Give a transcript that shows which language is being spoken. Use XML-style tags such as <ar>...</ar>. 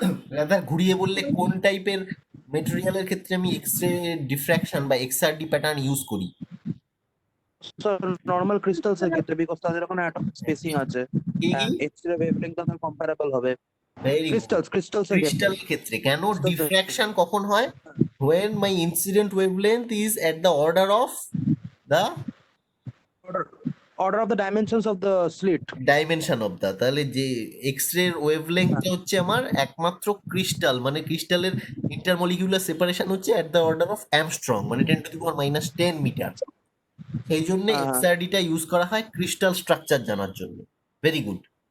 <bn>Rather ঘুরিয়ে বললে কোন টাইপের মেটেরিয়ালের ক্ষেত্রে আমি এক্স রে ডিফ্র্যাকশন বা XRD প্যাটার্ন ইউজ করি? স্যার নর্মাল ক্রিস্টালস এর ক্ষেত্রে বিকজ তাদের ওখানে অ্যাটম স্পেসিং আছে কি কি? এন্ড এক্স-রে ওয়েভলেংথ তাদের কম্পারেবল হবে</bn> <en>Very good.</en> <bn>ক্রিস্টালস এর ক্ষেত্রে ক্রিস্টালের ক্ষেত্রে কেন crystals এর ডিফ্র্যাকশন কখন হয়?</bn> <en>when my incident wavelength is at the order of the order of the dimensions of the slit dimension of the,</en> <bn>তাহলে যে এক্স রে ওয়েভলেংথটা হচ্ছে আমার একমাত্র ক্রিস্টাল, মানে ক্রিস্টালের ইন্টারমলিকুলার সেপারেশন হচ্ছে</bn> <en>at the order of angstrom,</en> <bn>মানে 10⁻⁻10 মিটার। সেই জন্য হ্যাঁ হ্যাঁ XRDটা ইউজ করা হয় ক্রিস্টাল স্ট্রাকচার জানার জন্য।</bn> <en>Very good.</en>